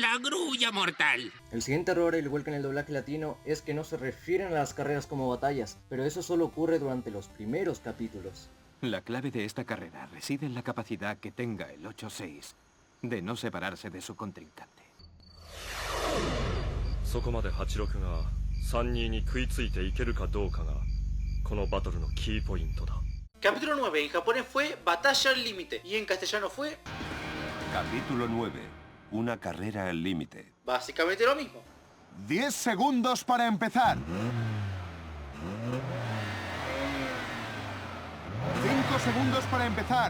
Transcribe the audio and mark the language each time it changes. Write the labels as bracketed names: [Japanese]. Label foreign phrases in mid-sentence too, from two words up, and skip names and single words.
[Spanish] La grulla mortal. El siguiente error, al igual que en el doblaje latino, es que no se refieren a las carreras como batallas, pero eso solo ocurre durante los primeros capítulos. La clave de esta carrera reside en la capacidad que tenga el 8-6 de no separarse de su contrincante. [Japanese] そこまで86が32に食いついていけるかどうかがこのバトルのキーポイントだ。 [Spanish] Capítulo 9 en japonés fue Batalla al límite, y en castellano fue... Capítulo 9. Una carrera al límite. básicamente lo mismo. 10 segundos para empezar. 5 segundos para empezar.